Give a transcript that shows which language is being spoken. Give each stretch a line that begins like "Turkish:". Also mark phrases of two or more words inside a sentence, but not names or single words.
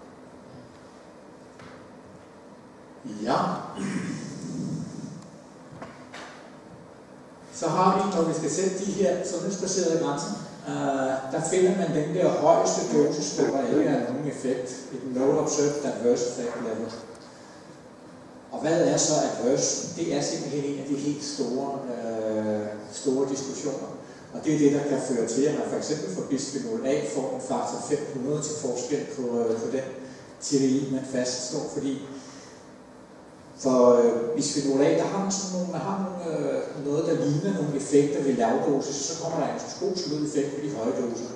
Danish: Ja. Så har vi, når vi skal sætte de her sundhedsbaserede grænser, der finder man den der højeste dosis, hvor der ikke er nogen effekt, et
English: no observed adverse effect level.
Danish: Og hvad er så adverse? Det er simpelthen en af de helt store diskussioner. Og det er det, der kan føre til, at man for eksempel for bisphenol A får en faktor 500 til forskel på den TDI, man fastslår, fordi for bisphenol A, der har man sådan noget, der ligner nogle effekter ved lavdosis, så kommer der en skosmød effekt på de høje doser.